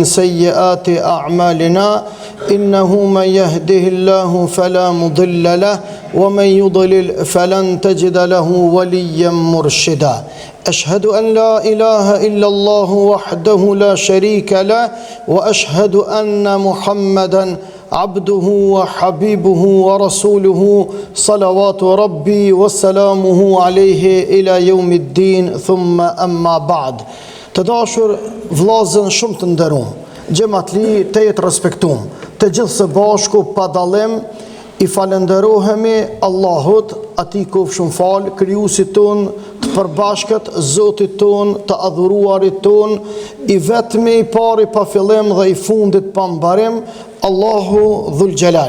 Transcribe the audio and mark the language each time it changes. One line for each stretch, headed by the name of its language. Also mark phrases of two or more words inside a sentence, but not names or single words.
Arabic: سيئات أعمالنا إنه من يهده الله فلا مضل له ومن يضلل فلن تجد له وليا مرشدا أشهد أن لا إله إلا الله وحده لا شريك له وأشهد أن محمدا عبده وحبيبه ورسوله صلوات ربي وسلامه عليه إلى يوم الدين ثم أما بعد.
Albanian: Të dashur vllazën shumë të nderuar, xhamatli të jetë respektuar, të gjithë së bashku pa dallim I falenderohemi Allahut, atij kofshëm fal, krijuesit ton të përbashkët, Zotit ton, të adhuruarit ton, I vetmi, I pari pa fillim dhe I fundit pa mbarim, Allahu
Arabic: ذو الجلال.